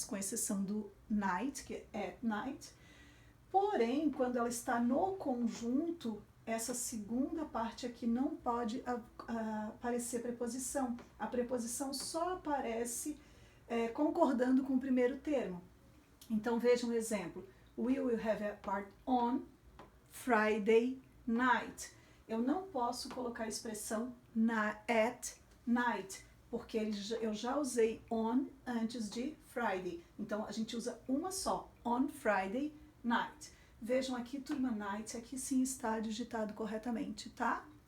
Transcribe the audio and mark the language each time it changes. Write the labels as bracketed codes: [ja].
[pt] Com exceção do night, que é at night. Porém, quando ela está no conjunto, essa segunda parte aqui não pode aparecer preposição. A preposição só aparece concordando com o primeiro termo. Então, vejam um exemplo. [en] We will have a party on Friday night. [pt] Eu não posso colocar a expressão at night, porque eu já usei on antes de Friday. Então, a gente usa uma só, on Friday night. Vejam aqui, turma, night, aqui sim está digitado corretamente, tá?